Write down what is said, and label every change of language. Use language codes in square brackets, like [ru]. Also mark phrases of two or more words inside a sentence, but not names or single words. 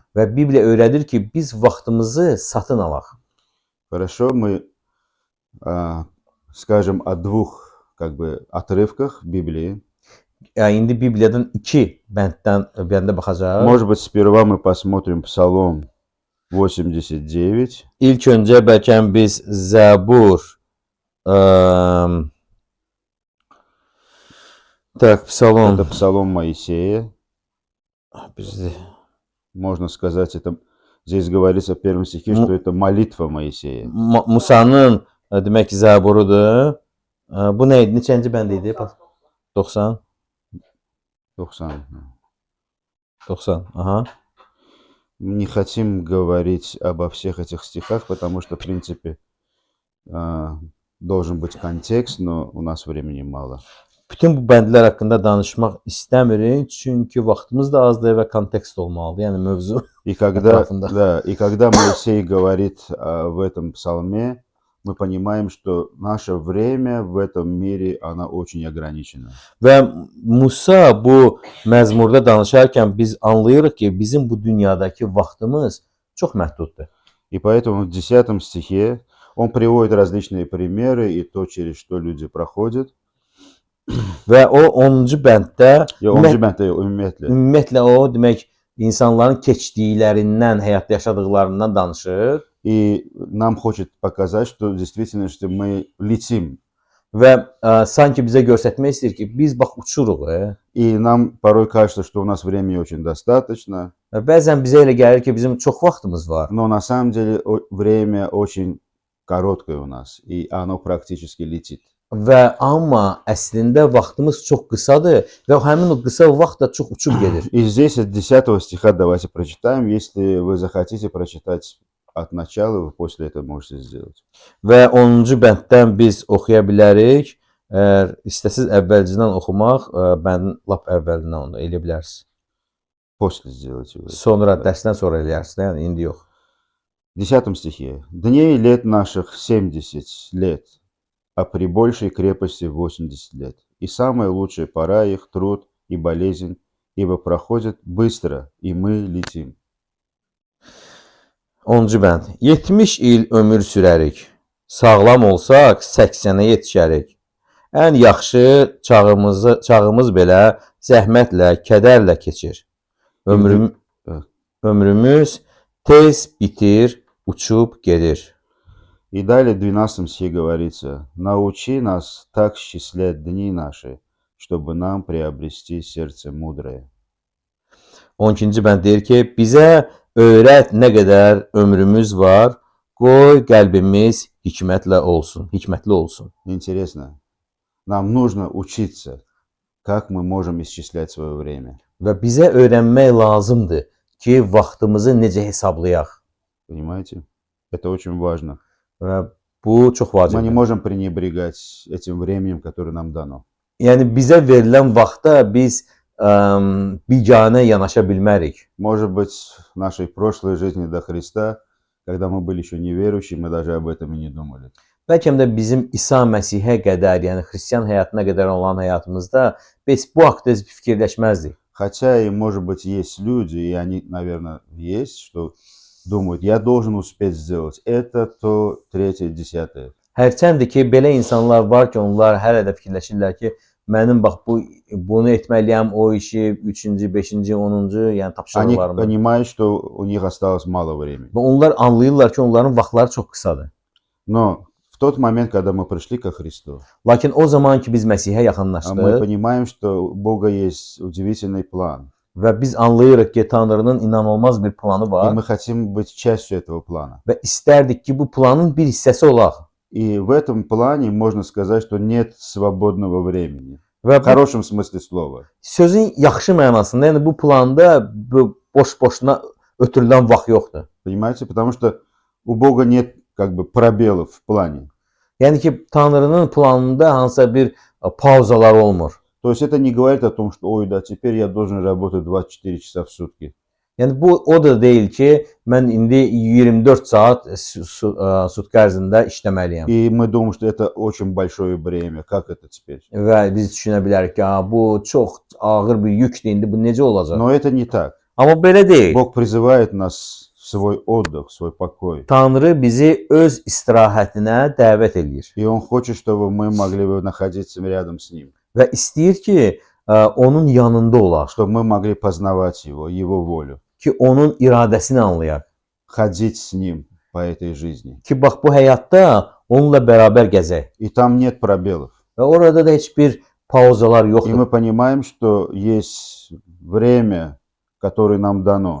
[az] Və Bibliya öyrədir ki, biz vaxtımızı satın alaq. [ru] Хорошо, мы скажем о 2 отрывках Библии. [az] Yəni indi Bibliyadan 2 bəndə baxacağıq. [ru] Может быть, сперва мы посмотрим Псалом 89. [az] İlk öncə bəlkə biz Zəbur Psalom [ru] Это Псалом Моисея. [az] bizdə [ru] Можно сказать, здесь говорится в 1 стихе, что это молитва Моисея. [az] Musanın demək ki, Zəburudur. Bu nə idi? Neçənci bənd idi? 90. 90. 90. Aha. [ru] Не хотим говорить обо всех этих стихах, потому что, в принципе, должен быть контекст, но у нас времени мало. [az] Bütün bu bəndlər haqqında danışmaq istəmirik, çünki vaxtımız da azdır və kontekst olmalıdır, yəni mövzu. [ru] И когда Моисей говорит в этом псалме, мы понимаем, что наше время в этом мире, оно очень ограничено. [az] Və Musa bu məzmurda danışarkən biz anlayırıq ki, bizim bu dünyadakı vaxtımız çox məhduddur. [ru] И поэтому в 10 стихе он приводит различные примеры и то, через что люди проходят. [az] Və o 10-cu bənddə ümumiyyətlə o demək insanların keçdiklərindən, həyatda yaşadıklarından danışır. [ru] И нам хочет показать, что в действительности мы летим. [az] Və sanki bizə göstərmək istəyir ki, biz bax uçuruq. [ru] И нам порой кажется, что у нас времени очень достаточно, [az] Və bəzən bizə elə gəlir ki, bizim çox vaxtımız var. [ru] но на самом деле время очень короткое у нас, и оно практически летит. [az] Və amma əslində vaxtımız çox qısadır və həmin o qısa vaxt da çox uçub gedir. [ru] И здесь от 10 стиха давайте прочитаем. Если вы захотите прочитать от начала, вы после этого можете сделать. [az] Və 10-cu bənddən biz oxuya bilərik. Əgər istəsiz əvvəlcindən oxumaq, bəndin lap əvvəlindən onu eləyə bilərsiniz. [ru] После сделайте вы. [az] Sonra dərsdən sonra eləyərsiniz, yəni indi yox. [ru] В 10 стихе. «Дней лет наших 70 лет, а при большей крепости 80 лет. И самая лучшая пора их труд и болезнь, ибо проходит bыстро, и мы lетим». [az] 10-cu bənd. 70 il ömür sürərik. Sağlam olsaq 80-ə yetişərik. Ən yaxşı çağımız belə zəhmətlə, kədərlə keçir. Ömrümüz tez bitir, uçub gedir. [ru] И далее в 12 стихе говорится: «Научи нас так счислять дни наши, чтобы нам приобрести сердце мудрое». [az] 12-ci bənd deyir ki, bizə öyrət nə qədər ömrümüz var, qoy qəlbimiz hikmətli olsun. [ru] Интересно. Нам нужно учиться, как мы можем исчислять свое время. [az] Və bizə öyrənmək lazımdır ki, vaxtımızı necə hesablayaq. [ru] Понимаете? Это очень важно. [az] Və bu çox [ru] Мы не [az] vacibdir. [ru] можем пренебрегать этим временем, которое нам дано. [az] Yəni bizə verilən vaxta biz biganə yanaşa bilmərik. [ru] Может быть, в нашей прошлой жизни до Христа, когда мы были еще неверующими, мы даже об этом и не думали. [az] Bəlkə də bizim İsa Məsihə qədər, yəni xristian həyatına qədər olan həyatımızda biz bu haqqda fikirləşməzdik. [ru] Хотя и, может быть, есть люди, и они, наверное, есть, что думают, я должен успеть сделать это, то, третье, десятое. [az] Hərçəndir ki, belə insanlar var ki, onlar hələ də fikirləşirlər ki, mənim bax bunu etməliyəm, o işi 3-cü, 5-ci, 10-cu, yəni [ru] Они [az] tapşırıqlarımı. [ru] понимают, что у них осталось мало времени. [az] Və onlar anlayırlar ki, onların vaxtları çox qısadır. [ru] Но в тот момент, когда мы пришли ко Христу, [az] Lakin o zaman ki biz Məsihə [ru] мы [az] yaxınlaşdıq [ru] понимаем, что у Бога есть удивительный план. [az] və biz anlayırıq ki, Tanrının inanılmaz bir planı [ru] И [az] var [ru] мы хотим быть частью этого плана. [az] və istərdik ki, bu planın bir hissəsi olaq. [ru] И в этом плане можно сказать, что нет свободного времени. [az] Və [ru] В [az] bu [ru] хорошем смысле слова. [az] sözün yaxşı mənasında, yəni bu planda bu boş-boşuna ötürülən vaxt yoxdur. [ru] Понимаете? Потому что у Бога нет как бы пробелов в плане. [az] Yəni ki, Tanrının planında hansısa bir pauzalar olmur. [ru] То есть это не говорит о том, что, ой, да, теперь я должен работать 24 часа в сутки. [az] Yəni bu o da deyil ki, mən indi 24 saat sutka ərzində işləməliyəm. [ru] И мы думаем, что это очень большое бремя. Как это теперь? [az] Və biz düşünə bilərik ki, bu çox ağır bir yükdür, indi bu necə olacaq? [ru] Но это не так. [az] Amma belə deyil. [ru] Бог призывает нас в свой отдых, в свой покой. [az] Tanrı bizi öz istirahətinə dəvət eləyir [ru] И Он хочет, чтобы мы могли бы находиться рядом с Ним. [az] və istəyir ki, onun yanında olaq, [ru] Чтобы мы могли познавать Его, Его волю. [az] ki onun iradəsini anlayaq, [ru] Ходить с Ним по этой жизни. [az] ki bax bu həyatda onunla bərabər gəzək [ru] И там нет пробелов. [az] və orada da heç bir pauzalar [ru] И [az] yoxdur. [ru] мы понимаем, что есть время, которое нам дано.